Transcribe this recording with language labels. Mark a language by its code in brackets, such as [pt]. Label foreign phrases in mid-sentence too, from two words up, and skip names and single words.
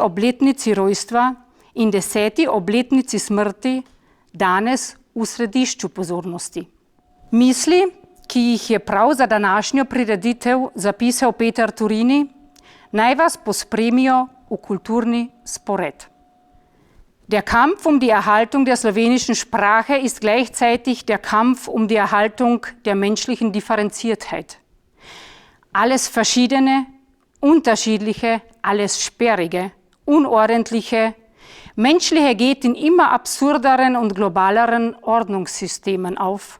[sl] obletnici rojstva in 10. obletnici smrti danes v središču pozornosti. Misli, ki jih je prav za današnjo prireditev zapisal Peter Turini, naj vas pospremijo v kulturni spored. [de] Der Kampf um die Erhaltung der slowenischen Sprache ist gleichzeitig der Kampf um die Erhaltung der menschlichen Differenziertheit. Alles Verschiedene, Unterschiedliche, alles Sperrige, Unordentliche, Menschliche geht in immer absurderen und globaleren Ordnungssystemen auf.